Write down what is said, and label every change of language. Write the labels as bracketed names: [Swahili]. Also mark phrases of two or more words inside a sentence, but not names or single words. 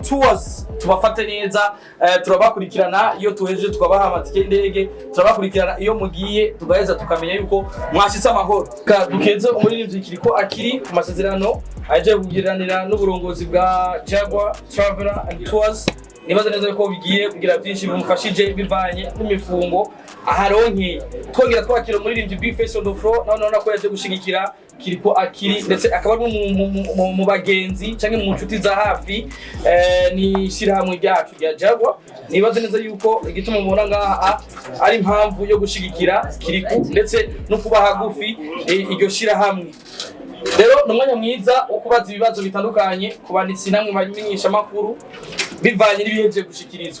[Rundi] Tours tubafate neza turabakurikirana iyo tuhejeje tukabaha amatike y'indege turabakurikirana iyo mugiye tugaheza tukamenya yuko mwashitse amahoro dukeze umuririmbyi Kiliku akiri ku masezerano aje kugiranira n'uburongozi bwa Jaguar Traveler and Tours nibaza neza ko bigiye kugira byinshi bimufashije bivanye n'imifungo aharonke twongera twakira umuririmbyi Bface on the floor none ko yaje gushigikira Kiliku akiri ndetse akaba mu bagenzi cyangwa mu nshuti za hafi ni shirahamwe ryacu rya Jaguar nibaza neza yuko igituma mubona ngaha ari impamvu yo gushigikira Kiliku ndetse no kuba hagufi iryo shirahamwe rero n'umwanya mwiza wo kubaza ibibazo bitandukanye kubanditsi namwe bamenyesha makuru bivanye n'ibiheje gushikirizwa